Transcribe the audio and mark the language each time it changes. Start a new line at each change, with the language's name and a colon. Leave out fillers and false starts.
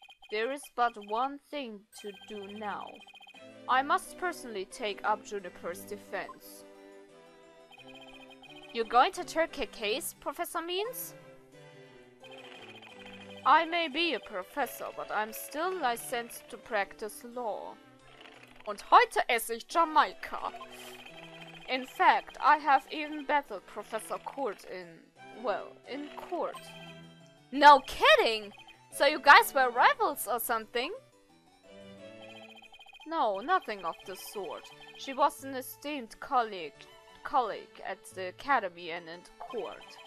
English: There is but one thing to do now. I must personally take up Juniper's defense. You're going to take her case, Professor Means? I may be a professor, but I'm still licensed to practice law.
German: Und heute esse ich Jamaika.
English: In fact, I have even battled Professor Court in court. No kidding! So you guys were rivals or something? No, nothing of the sort. She was an esteemed colleague at the academy and in court.